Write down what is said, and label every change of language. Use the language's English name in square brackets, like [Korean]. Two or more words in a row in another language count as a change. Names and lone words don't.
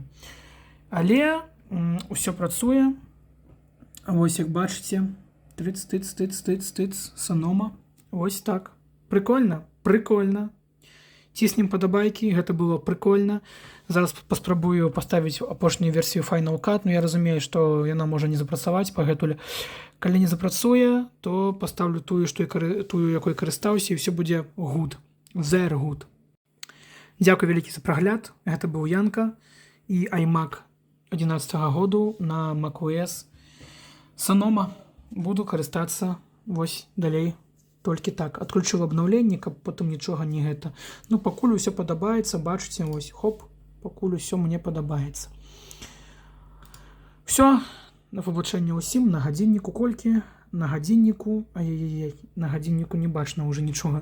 [Belarusian] Але усё працуе. Вось, як бачыце, тыц, Sonoma. Вось так. Прикольна? Прикольна. Ціснем падабайкі, гэта было прикольна. Зараз паспрабую паставіць апошнюю версію Final Cut, но я разумею, што яна можа не запрацаваць пагэтуль. Калі не запрацуе, то паставлю тую, якой карыстаўся, і ўсё будзе good. [English] There good. [Belarusian] Дзякуй вялікі за прагляд. Гэта быў Янка і iMac 11-го году на macOS Sonoma. Буду карыстацца вось далей. Толькі так. Адключыў абнаўленне, каб потым нічога не гэта. Ну, пакуль усё падабаецца, бачыце, вось, хоп, пакуль усё мне падабаецца. Всё, на выбачэнне ўсім, на гадзінніку колькі? На гадзінніку, ай-яй-яй, на гадзінніку не бачна ўжо нічога.